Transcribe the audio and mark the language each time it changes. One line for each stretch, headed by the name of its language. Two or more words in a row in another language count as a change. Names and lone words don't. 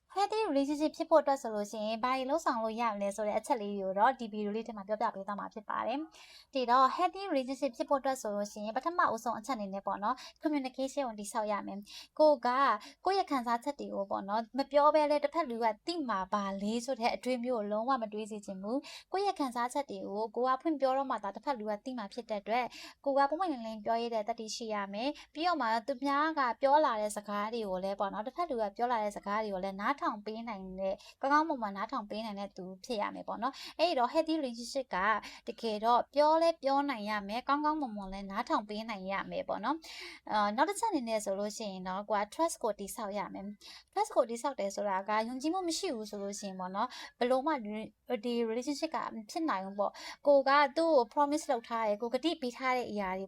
English: healthy relationship
Burmese: ဖြစ်ဖို့အတွက်ဆိုလို့ရှိရင်ဘာတွေလုပ်ဆောင်လို့ရမလဲဆိုတဲ့အချက်လေးတွေကိုတော့ဒီဗီဒီယိုလေးထဲမှာပြောပြပေးသွားမှာဖြစ်ပါတယ်။ဒီတော့
English: healthy relationship
Burmese: ဖြစ်ဖို့အတွက်ဆိုလို့ရှိရင်ပထမအဦးဆုံးအချက်အနေနဲ့ပေါ့နော် communication ကိုတည်ဆောက် ရမယ်။ကိုယ့်ရဲ့ခံစားချက်တွေကိုပေါ့နော်မပြောဘဲလဲတစ်ဖက်လူကသိမှာပါလေဆိုတဲ့အတွေးမျိုးကိုလုံးဝမတွေးစေချင်ဘူး။ကိုယ့်ရဲ့ခံစား ချက်တွေကိုကိုကဖွင့်ပြောတော့မှသာတစ်ဖက်လူကသိမှာဖြစ်တဲ့အတွက်ကိုကပုံမှန်လင်းပြောရတဲ့တတိရှိရမယ်။ပြီးတော့မှသူများကပြောလာတဲ့စကားတွေကိုလည်းပေါ့နော်တစ်ဖက်လူကပြောလာတဲ့စကားတွေကိုလည်းနားထောင်ပေးနိုင်တဲ့ကောင်းကောင်းမွန်မွန်နားထောင်ပေးနိုင်တဲ့သူဖြစ်ရမယ်ပေါ့နော်အဲ့တော့
English: healthy relationship
Burmese: ကတကယ်တော့ပြောလဲပြောနိုင်ရမယ်ကောင်းကောင်းမွန်မွန်လည်းနားထောင်ပေးနိုင်ရမယ်ပေါ့နော်နောက်တစ်ချက်အနေနဲ့ဆိုလို့ရှိရင်တော့ကိုက trust ကိုတည်ဆောက်ရမယ် trust ကိုတည်ဆောက် တယ်ဆိုတာကယုံကြည်မှုမရှိဘူးဆိုလို့ရှိရင်ပေါ့နော်ဘယ်လိုမှဒီ relationship ကမဖြစ်နိုင်ဘူးပေါ့ကိုကသူ့ကို promise လုပ်ထားတယ်ကိုကတိပေးထားတဲ့အရာတွေ